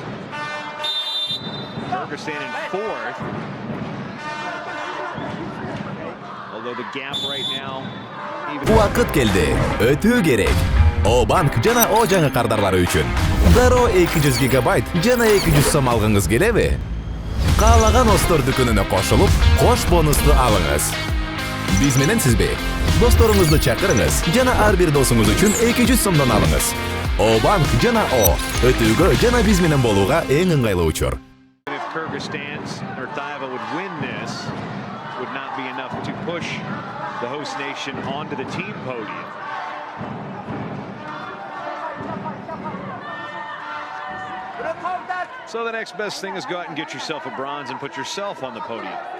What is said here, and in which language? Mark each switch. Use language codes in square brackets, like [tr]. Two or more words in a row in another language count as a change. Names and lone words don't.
[en] Kyrgyzstan in fourth. Although the gap right now even... [ky] Вакыт келди. Өтүү керек. O-банк жана O жаңы кардарлары үчүн. Дароо 200 гигабайт жана 200 сом алгыңыз келеби? Каалаган Остор дүкөнүнө кошулуп, кош бонусту алыңыз. Биз менен сизби? Досторуңузду чакырыңыз жана ар бир досуңуз үчүн 200 сомдон алыңыз. O-банк жана O өтүүгө жана биз менен болууга эң ыңгайлуу учур. [en] If Kyrgyzstan's Nurtаева would win this, would not be enough to push the host nation onto the team podium. So the next best thing is go out and get yourself a bronze and put yourself on the podium.